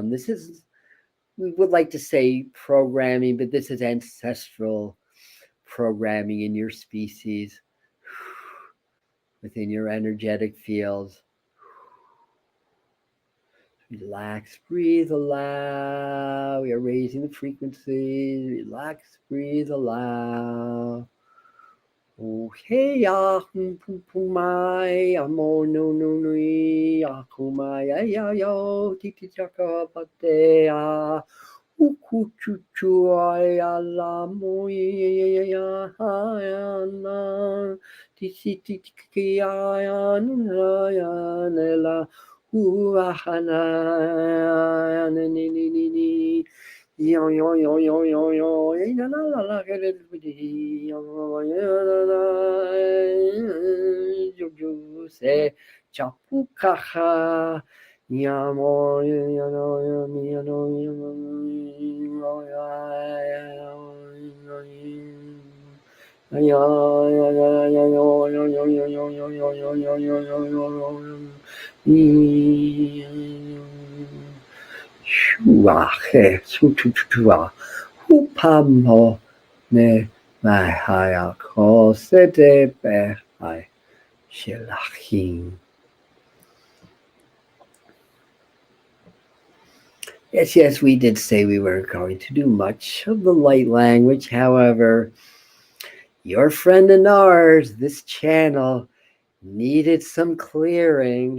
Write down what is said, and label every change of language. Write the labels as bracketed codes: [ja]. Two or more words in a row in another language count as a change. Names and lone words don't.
[en] This is we would like to say programming, but this is ancestral programming in your species, within your energetic fields. Relax, breathe, allow. We are raising the frequency. Relax, breathe, allow. Oh, hey, ya, pumai, amo, no, no, no, akumai, ya, yo, titi, chaka, pate, ya. Ukuchuchu, ya, la, mo, ya, ya, na. Titi, titi, ya, ya, ya, la. Uhana, ni, ni, ni, ni. Yo yo yo yo yo yo la la la la yo yo se chapukaha yamo yo no yo mi no Shua he su tu tu tu Hupamo ne mai haya ko sete be hai shilachim. Yes, yes, we did say we were going to do much of the light language. However, your friend and ours, this channel, needed some clearing.